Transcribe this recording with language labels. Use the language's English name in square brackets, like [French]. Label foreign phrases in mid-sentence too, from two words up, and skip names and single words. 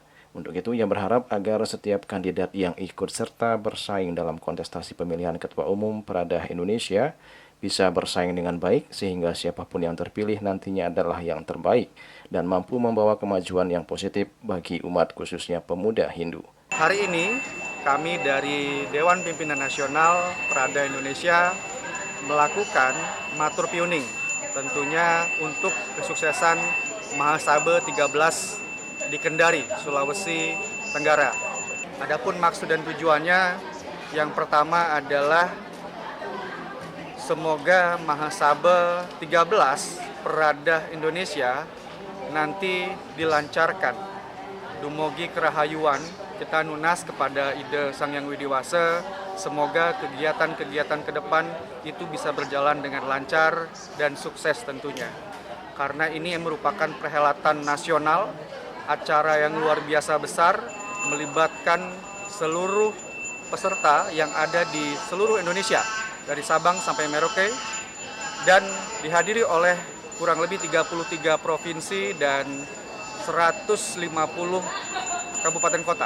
[Indonesian] Untuk itu, ia berharap agar setiap kandidat yang ikut serta bersaing dalam kontestasi pemilihan Ketua Umum Peradah Indonesia bisa bersaing dengan baik sehingga siapapun yang terpilih nantinya adalah yang terbaik dan mampu membawa kemajuan yang positif bagi umat khususnya pemuda Hindu. Hari ini kami dari Dewan Pimpinan Nasional Peradah Indonesia melakukan matur piuning tentunya untuk kesuksesan Mahasabah 13 di Kendari, Sulawesi Tenggara. Adapun maksud dan tujuannya yang pertama adalah semoga Mahasabah 13 Peradah Indonesia nanti dilancarkan. [Balinese] Dumugi kerahayuan [Indonesian] kita nunas kepada Ida Sang Hyang Widiwasa, semoga kegiatan-kegiatan ke depan itu bisa berjalan dengan lancar dan sukses tentunya. Karena ini merupakan perhelatan nasional, acara yang luar biasa besar, melibatkan seluruh peserta yang ada di seluruh Indonesia, dari Sabang sampai Merauke, dan dihadiri oleh kurang lebih 33 provinsi dan 150 kabupaten kota.